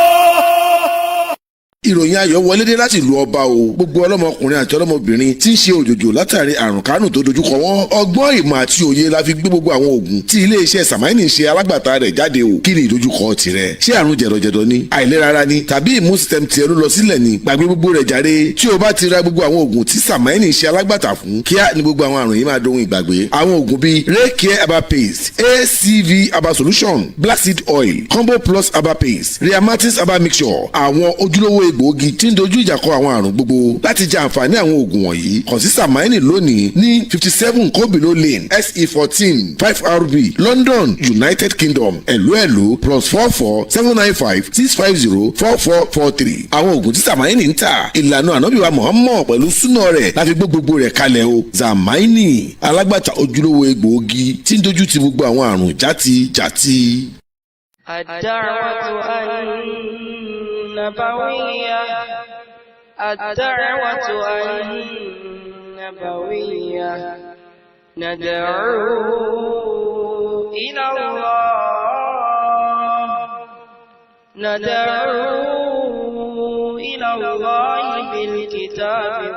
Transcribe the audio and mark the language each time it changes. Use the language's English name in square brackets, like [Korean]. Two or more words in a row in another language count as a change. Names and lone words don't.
[Yoruba] ìròyìn ayọ̀ wọlé dé láti ìlú ọba o gbogbo ọlọ́mọkùnrin àti ọlọ́mọbìnrin tí ń ṣe òjòjò látàrí àrùn kánù tó dojúkọ wọn ọgbọ́n ìmọ̀ àti òye la fi gbé gbogbo àwọn oògùn tí iléeṣẹ́ Samaini ṣe alágbàtà rẹ̀ jáde o kí ni ìdojúkọ tirẹ̀ ṣé àrùn jẹ̀dọ̀jẹ̀dọ̀ ni àìlera ara ni tàbí [English] immune system [Yoruba] tiẹ̀ ló lọ sílẹ̀ ni gbàgbé gbogbo rẹ̀ jáde tí o bá ti ra gbogbo àwọn oògùn tí Samaini ṣe alágbàtà fún kíá ni gbogbo àwọn àrùn yìí máa dohun ìgbàgbé àwọn oògùn bíi Raycare herbal paste ACV herbal solution Black Seed oil Combo Plus herbal paste Rheumatoid herbal mixture àwọn ojúlówó egbòogi tí ń dojú ìjà kọ àwọn àrùn gbogbo. Láti jẹ àǹfààní àwọn oògùn wọ̀nyí kàn sí Samaini lónìí ní 57 Kobilo Lane SE14 5RB London United Kingdom ẹ̀lú +44 795 650 4443. àwọn oògùn tí Samaini ń tà ìlànà ànábì wa Muhammad pẹ̀lú súnà rẹ̀ láti gbé gbogbo rẹ̀ kalẹ̀ o. Samaini alágbàtà ojúlówó egbòogi tí ń dojú ti gbogbo àwọn àrùn jàti. [Arabic] الدعوة النبوية الدعوة النبوية ندعو إلى الله بالكتاب